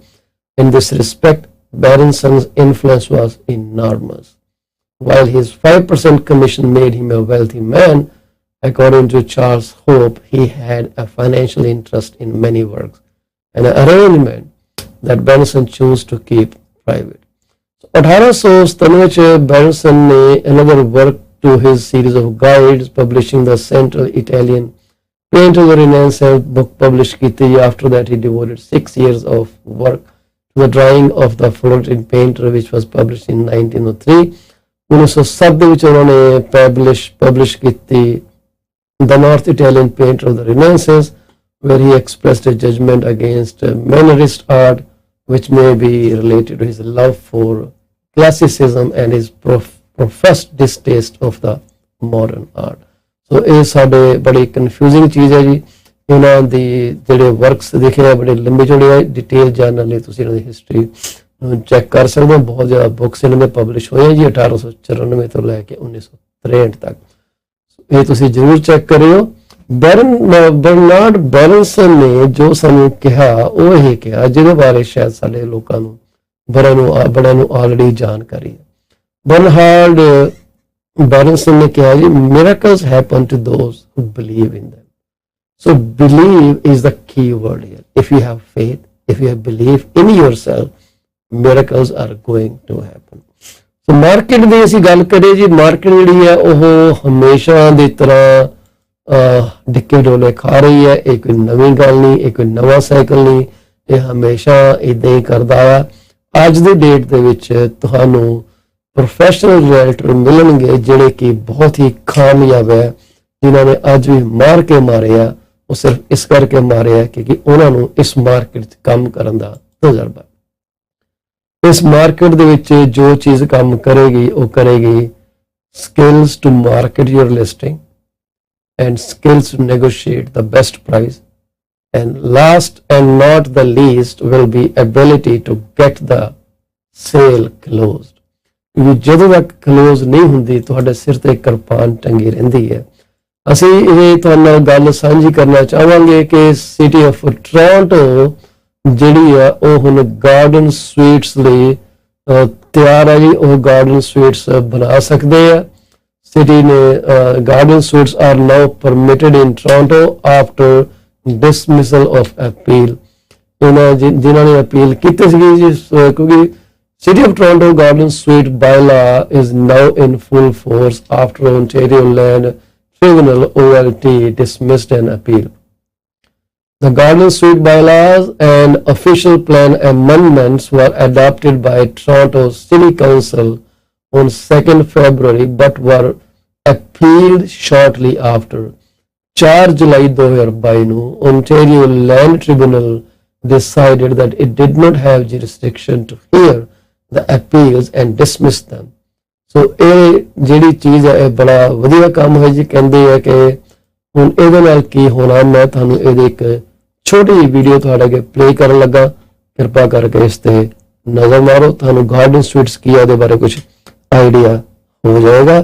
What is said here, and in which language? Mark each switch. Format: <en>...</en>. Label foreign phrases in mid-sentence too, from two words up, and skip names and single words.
<en>In this respect, Berenson's influence was enormous. While his 5% commission made him a wealthy man, according to Charles Hope, he had a financial interest in many works, an arrangement that Berenson chose to keep private.</en> <pa>1897 ਚ ਬੈਰਨਸਨ ਨੇ</pa> <en>another work to his series of guides publishing the Central Italian Paint of the Renaissance book published ਕੀਤੀ. After that he devoted 6 years of work to the drawing of the Florentine painter which was published in 1903.</en> <pa>1907 ਦੇ ਵਿੱਚ ਉਹਨਾਂ ਨੇ publish ਕੀਤੀ</pa> <en>The North Italian Painter of the Renaissance, where he expressed a judgment against Mannerist art, which may be related to his love for classicism and his professed distaste of the modern art.</en> <pa>So ਇਹ ਸਾਡੇ ਬੜੀ ਕਨਫਿਊਜ਼ਿੰਗ ਚੀਜ਼ ਹੈ ਜੀ. ਇਹਨਾਂ ਦੀ ਜਿਹੜੇ ਵਰਕਸ ਦੇਖੇ ਆ ਬੜੇ ਲੰਬੇ ਚੌੜੇ ਡਿਟੇਲ ਜਾਣਨ ਲਈ ਤੁਸੀਂ ਇਹਨਾਂ ਦੀ ਹਿਸਟਰੀ ਨੂੰ ਚੈੱਕ ਕਰ ਸਕਦੇ ਹੋ. ਬਹੁਤ ਜ਼ਿਆਦਾ ਬੁੱਕਸ ਇਹਨਾਂ ਦੇ ਪਬਲਿਸ਼ ਹੋਏ ਜੀ 1894 ਤੋਂ ਲੈ ਕੇ 1963 ਤੱਕ. ਇਹ ਤੁਸੀਂ ਜ਼ਰੂਰ ਚੈੱਕ ਕਰਿਓ. ਬਰਨਾਰਡ ਬੈਰਨਸਨ ਨੇ ਜੋ ਸਾਨੂੰ ਕਿਹਾ ਉਹ ਇਹ ਕਿਹਾ ਜਿਹਦੇ ਬਾਰੇ ਸ਼ਾਇਦ ਸਾਡੇ ਲੋਕਾਂ ਨੂੰ ਬੜਿਆਂ ਨੂੰ ਆਲਰੇਡੀ ਜਾਣਕਾਰੀ ਹੈ. ਬਰਨਾਰਡ ਬੈਰਨਸਨ ਨੇ ਕਿਹਾ ਜੀ</pa> <en>miracles happen to those who believe in them. So believe is the key word here. If you have faith, if you have belief in yourself, miracles are going to happen.</en> <pa>So ਮਾਰਕੀਟ ਦੀ ਅਸੀਂ ਗੱਲ ਕਰੀਏ ਜੀ, ਮਾਰਕੀਟ ਜਿਹੜੀ ਹੈ ਉਹ ਹਮੇਸ਼ਾ ਦੀ ਤਰ੍ਹਾਂ ਡਿੱਕੇ ਡੋਲੇ ਖਾ ਰਹੀ ਹੈ. ਇਹ ਕੋਈ ਨਵੀਂ ਗੱਲ ਨਹੀਂ, ਇਹ ਕੋਈ ਨਵਾਂ ਸਾਈਕਲ ਨਹੀਂ, ਇਹ ਹਮੇਸ਼ਾ ਇਦਾਂ ਹੀ ਕਰਦਾ ਆ. ਅੱਜ ਦੀ ਡੇਟ ਦੇ ਵਿੱਚ ਤੁਹਾਨੂੰ</pa> <en>professional realtor</en> <pa>ਮਿਲਣਗੇ ਜਿਹੜੇ ਕਿ ਬਹੁਤ ਹੀ ਕਾਮਯਾਬ ਹੈ, ਜਿਨ੍ਹਾਂ ਨੇ ਅੱਜ ਵੀ ਮਾਰ ਕੇ ਮਾਰੇ ਆ. ਉਹ ਸਿਰਫ ਇਸ ਕਰਕੇ ਮਾਰੇ ਆ ਕਿਉਂਕਿ ਉਹਨਾਂ ਨੂੰ ਇਸ ਮਾਰਕੀਟ 'ਚ ਕੰਮ ਕਰਨ ਦਾ ਤਜਰਬਾ. ਇਸ ਮਾਰਕੀਟ ਦੇ ਵਿੱਚ ਜੋ ਚੀਜ਼ ਕੰਮ ਕਰੇਗੀ ਉਹ ਕਰੇਗੀ</pa> <en>skills to market your listing and skills to negotiate the best price, and last and not the least will be ability to get the sale closed.</en> <pa>ਕਿਉਂਕਿ ਜਦੋਂ ਤੱਕ ਕਲੋਜ਼ ਨਹੀਂ ਹੁੰਦੀ ਤੁਹਾਡੇ ਸਿਰ ਤੇ ਕਿਰਪਾਨ ਟੰਗੀ ਰਹਿੰਦੀ ਹੈ. ਅਸੀਂ ਇਹ ਤੁਹਾਡੇ ਨਾਲ ਗੱਲ ਸਾਂਝੀ ਕਰਨਾ ਚਾਹਾਂਗੇ ਕਿ ਸਿਟੀ ਆਫ ਟੋਰਾਂਟੋ ਜਿਹੜੀ ਆ ਉਹ ਹੁਣ</pa> <en>garden suites</en> <pa>ਲਈ ਤਿਆਰ ਹੈ ਜੀ. ਉਹ</pa> <en>garden suites</en> <pa>ਬਣਾ ਸਕਦੇ ਆ.</pa> <en>ਸਿਟੀ ਨੇ garden suites are now permitted in Toronto after dismissal of appeal.</en> <pa>ਉਹਨਾਂ ਜਿਨ੍ਹਾਂ ਨੇ ਅਪੀਲ ਕੀਤੀ ਸੀਗੀ ਜੀ, ਕਿਉਂਕਿ</pa> <en>City of Toronto Garden Suite bylaw is now in full force after Ontario Land Tribunal OLT dismissed an appeal. The Garden Suite bylaws and official plan amendments were adopted by Toronto City Council on 2nd February but were appealed shortly after.</en> <pa>4 ਜੁਲਾਈ 2022 ਨੂੰ</pa> <en>Ontario Land Tribunal decided that it did not have jurisdiction to hear the appeals and dismiss them.</en> <pa>So ਇਹ ਜਿਹੜੀ ਚੀਜ਼ ਹੈ ਇਹ ਬੜਾ ਵਧੀਆ ਕੰਮ ਹੈ ਜੀ. ਕਹਿੰਦੇ ਆ ਕਿ ਹੁਣ ਇਹਦੇ ਨਾਲ ਕੀ ਹੋਣਾ, ਮੈਂ ਤੁਹਾਨੂੰ ਇਹਦੇ ਇੱਕ ਛੋਟੀ ਜਿਹੀ ਵੀਡੀਓ ਤੁਹਾਡੇ ਅੱਗੇ ਪਲੇ ਕਰਨ ਲੱਗਾ. ਕਿਰਪਾ ਕਰਕੇ ਇਸ ਤੇ ਨਜ਼ਰ ਮਾਰੋ, ਤੁਹਾਨੂੰ</pa> <en>garden suites</en> <pa>ਕੀ ਹੈ ਉਹਦੇ ਬਾਰੇ ਕੁਝ ਆਈਡੀਆ ਹੋ ਜਾਏਗਾ.</pa>